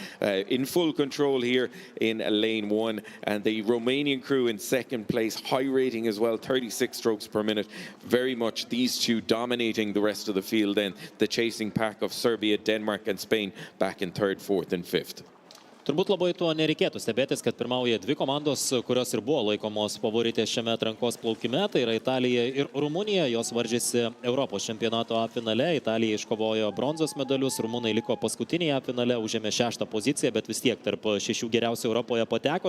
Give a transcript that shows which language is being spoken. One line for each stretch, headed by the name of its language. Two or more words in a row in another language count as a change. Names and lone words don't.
English: In full control here in lane 1. And the Romanian crew in second place, high rating as well, 36 strokes per minute. Very much these two dominating the rest of the field then. The chasing pack of Serbia, Denmark and Spain back in third, fourth and fifth.
Lithuanian: Turbūt labai tuo nereikėtų stebėtis, kad pirmauja dvi komandos, kurios ir buvo laikomos favoritės šiame atrankos plaukime. Tai yra Italija ir Rumunija. Jos varžėsi Europos čempionato A finale. Italija iškovojo bronzos medalius, rumunai liko paskutiniai A finale, užėmė 6ą poziciją, bet vis tiek tarp 6 geriausių Europoje pateko.